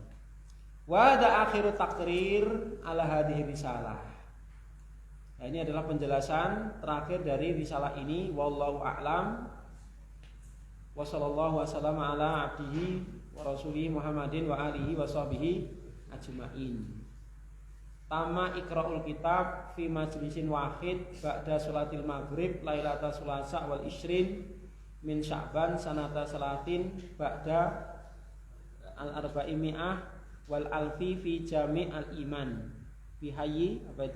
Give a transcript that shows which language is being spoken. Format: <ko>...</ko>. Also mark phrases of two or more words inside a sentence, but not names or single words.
<ar>وهذا آخر تقرير على هذه الرسالة.</ar> <id>Nah, ini adalah penjelasan terakhir dari risalah ini.</id> <ar>والله أعلم. وصلى الله وسلم على عبده ورسوله محمد وعلى آله وصحبه أجمعين. تم إقراء الكتاب في مجلس واحد بعد صلاة المغرب ليلة ثلاث والعشرين من شعبان سنة ست بعد الأربعمائة والألف في جامع الإيمان في حي,</ar> <id>apa itu?</id>